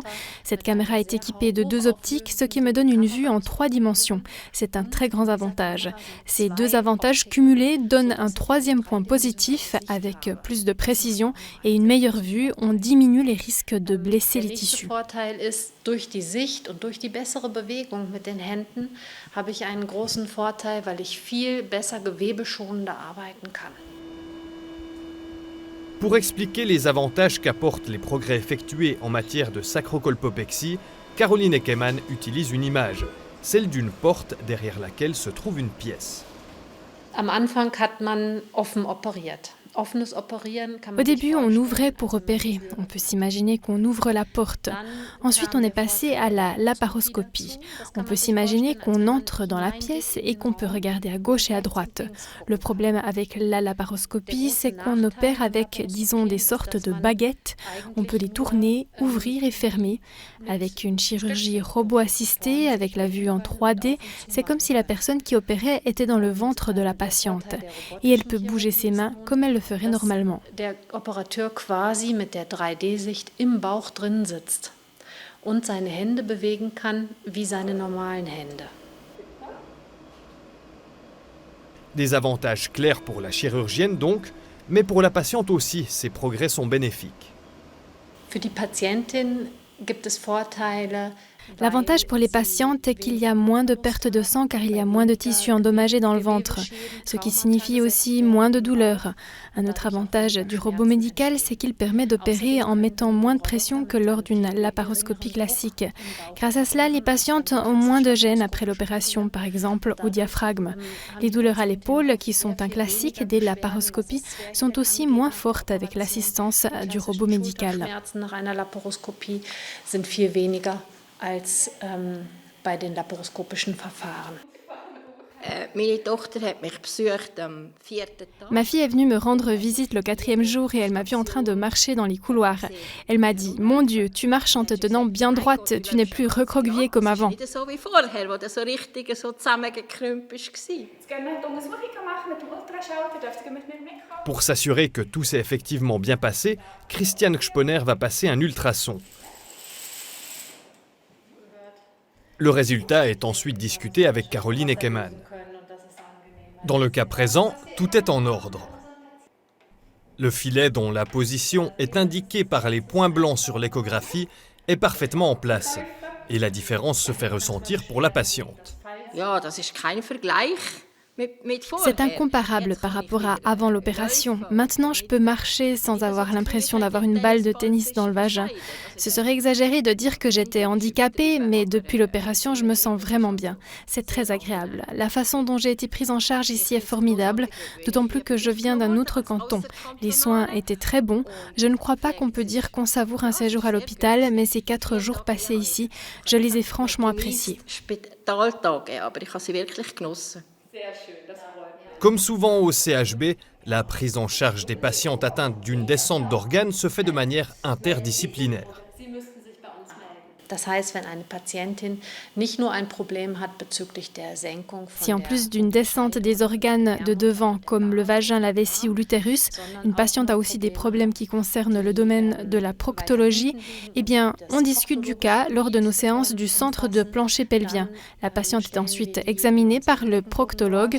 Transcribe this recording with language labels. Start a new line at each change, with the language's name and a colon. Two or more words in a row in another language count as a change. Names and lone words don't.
French: Cette caméra est équipée de 2 optiques, ce qui me donne une vue en 3 dimensions. C'est un très grand avantage. Ces 2 avantages cumulés donnent un 3e point positif. Avec plus de précision et une meilleure vue, on diminue les risques de blesser les tissus.
German: Vorteil ist, durch die Sicht und durch die bessere Bewegung mit den Händen habe ich einen großen Vorteil, weil ich viel besser gewebeschonender arbeiten kann.
French: Pour expliquer les avantages qu'apportent les progrès effectués en matière de sacrocolpopexie, Caroline Eckemann utilise une image, celle d'une porte derrière laquelle se trouve une pièce.
German: Am Anfang hat man offen operiert.
French: Au début, on ouvrait pour opérer. On peut s'imaginer qu'on ouvre la porte. Ensuite, on est passé à la laparoscopie. On peut s'imaginer qu'on entre dans la pièce et qu'on peut regarder à gauche et à droite. Le problème avec la laparoscopie, c'est qu'on opère avec, disons, des sortes de baguettes. On peut les tourner, ouvrir et fermer. Avec une chirurgie robot-assistée, avec la vue en 3D, c'est comme si la personne qui opérait était dans le ventre de la patiente. Et elle peut bouger ses mains comme elle le ferait normalement.
German: Der Operateur quasi mit der 3D-Sicht im Bauch drin sitzt und seine Hände bewegen kann wie seine normalen Hände.
French: Des avantages clairs pour la chirurgienne donc, mais pour la patiente aussi, ces progrès sont bénéfiques.
German: Für die Patientin gibt es Vorteile.
French: L'avantage pour les patientes est qu'il y a moins de perte de sang car il y a moins de tissu endommagé dans le ventre, ce qui signifie aussi moins de douleur. Un autre avantage du robot médical, c'est qu'il permet d'opérer en mettant moins de pression que lors d'une laparoscopie classique. Grâce à cela, les patientes ont moins de gêne après l'opération, par exemple au diaphragme. Les douleurs à l'épaule, qui sont un classique des laparoscopies, sont aussi moins fortes avec l'assistance du robot médical.
German: Als bei den laparoskopischen Verfahren. Meine Tochter hat mich besucht am 4. Tag.
French: Ma fille est venue me rendre visite le 4e jour et elle m'a vue en train de marcher dans les couloirs. Elle m'a dit « Mon Dieu, tu marches en te tenant bien droite, tu n'es plus recroquevillée comme avant. »
German: Nicht so wie vorher, wo du so richtig so zusammengekrümmt warst.
French: Pour s'assurer que tout s'est effectivement bien passé, Christiane Gsponer va passer un ultrason. Le résultat est ensuite discuté avec Caroline Eckemann. Dans le cas présent, tout est en ordre. Le filet dont la position est indiquée par les points blancs sur l'échographie est parfaitement en place. Et la différence se fait ressentir pour la patiente.
German: Ja, das ist kein Vergleich.
French: C'est incomparable par rapport à avant l'opération. Maintenant, je peux marcher sans avoir l'impression d'avoir une balle de tennis dans le vagin. Ce serait exagéré de dire que j'étais handicapée, mais depuis l'opération, je me sens vraiment bien. C'est très agréable. La façon dont j'ai été prise en charge ici est formidable, d'autant plus que je viens d'un autre canton. Les soins étaient très bons. Je ne crois pas qu'on peut dire qu'on savoure un séjour à l'hôpital, mais ces 4 jours passés ici, je les ai franchement appréciés. Comme souvent au CHB, la prise en charge des patientes atteintes d'une descente d'organes se fait de manière interdisciplinaire.
German: Das heißt, wenn eine Patientin nicht nur ein Problem hat bezüglich der Senkung von
French: Si en plus d'une descente des organes de devant comme le vagin, la vessie ou l'utérus, une patiente a aussi des problèmes qui concernent le domaine de la proctologie, eh bien, on discute du cas lors de nos séances du centre de plancher pelvien. La patiente est ensuite examinée par le proctologue.